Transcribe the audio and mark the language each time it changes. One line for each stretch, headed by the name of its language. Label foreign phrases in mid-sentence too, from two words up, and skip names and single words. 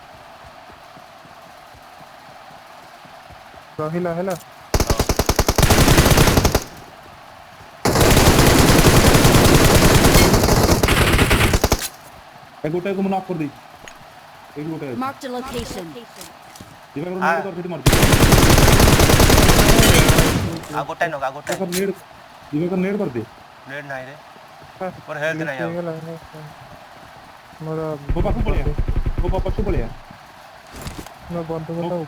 Odia: ରହିଲା ହେଲା। ଏ ଗୋଟାକୁ ମୁଁ ନକ୍ କରିଦେଇଛି ଏଇଠି ଗୋଟେ ଅଛି
English: Marked a location.
Odia: ଦିବାକର ନେଟ୍ କର ସେଠି ମରିଯିବ ଆଉ ଗୋଟାଏ ନଗା ଗୋଟାଏ ଦିବାକର ନେଟ୍ କରିଦେ ନେଟ୍ ନାହିଁ ରେ ମୋର ହେଲ୍ଥ ନାହିଁ ଆଉ। ହେଇଗଲା ମୋର ମୋ ପାଖକୁ ପଳେଇଆ ମୋ ପଛକୁ ପଳେଇଆ ବନ୍ଧୁକଟା